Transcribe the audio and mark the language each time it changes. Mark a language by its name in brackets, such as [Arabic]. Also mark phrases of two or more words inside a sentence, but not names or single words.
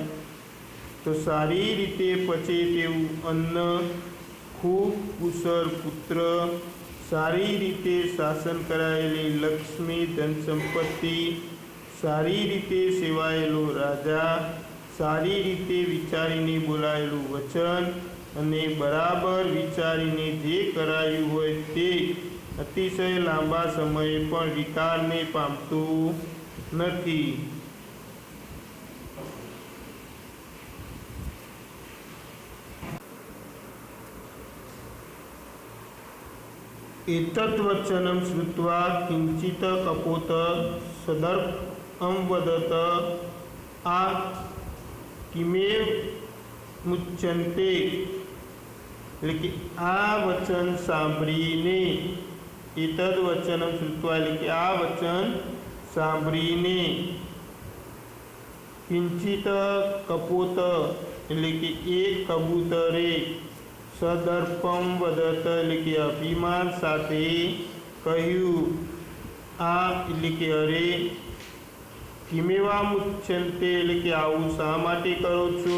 [Gujarati] તો સારી રીતે પચે તેવું અન્ન, ખૂબ કુશળ પુત્ર, સારી રીતે શાસન કરાયેલી લક્ષ્મી ધન સંપત્તિ, સારી રીતે સેવાયેલો રાજા, સારી રીતે વિચારીને બોલાયેલું વચન, અને બરાબર વિચારીને જે કરાયું હોય તે અતિશય લાંબા સમયે પણ વિકારને પામતું નથી. [Sanskrit] एतद्वचनं श्रुत्वा किंचित कपोत सदर्पं वदत आ किमेव मुच्यन्ते [Gujarati] એટલે કે આ વચન સાંભળીને, [Sanskrit] એતદ વચનમ શ્રુત્વા [Gujarati] એટલે કે આ વચન સાંભળીને, [Sanskrit] કિંચિત કપોત [Gujarati] એટલે કે એક કબૂતરે, [Sanskrit] સદર્પમ વદત [Gujarati] એટલે કે અભિમાન સાથે કહ્યું, આ એટલે કે અરે, [Sanskrit] કિમેવા મુચ્છન્તે [Gujarati] એટલે કે આવું શા માટે કરો છો.